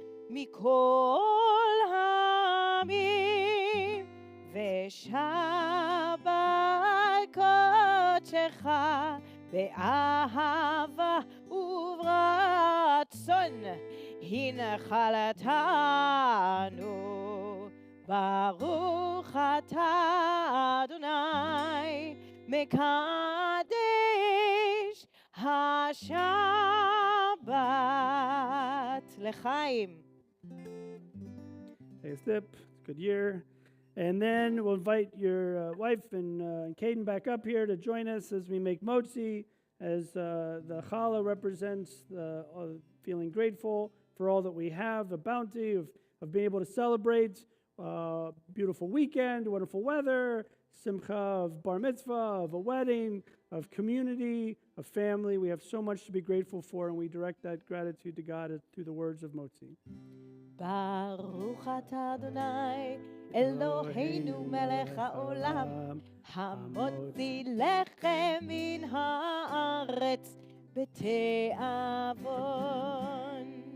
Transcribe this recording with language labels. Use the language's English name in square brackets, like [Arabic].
[Hebrew] מכל העמים ושבת קודשך באהבה וברצון הנחלתנו. ברוך אתה אדוני מקדש השבת לחיים. [English] Take a sip. It's a good year. And then we'll invite your wife and Caden back up here to join us as we make motzi, as the challah represents feeling grateful for all that we have, the bounty of being able to celebrate beautiful weekend, wonderful weather, simcha of bar mitzvah, of a wedding, of community, of family. We have so much to be grateful for, and we direct that gratitude to God through the words of motzi. [Hebrew] ברוך אתה אדוני אלוהינו מלך העולם המוציא לחם מן הארץ בתיאבון.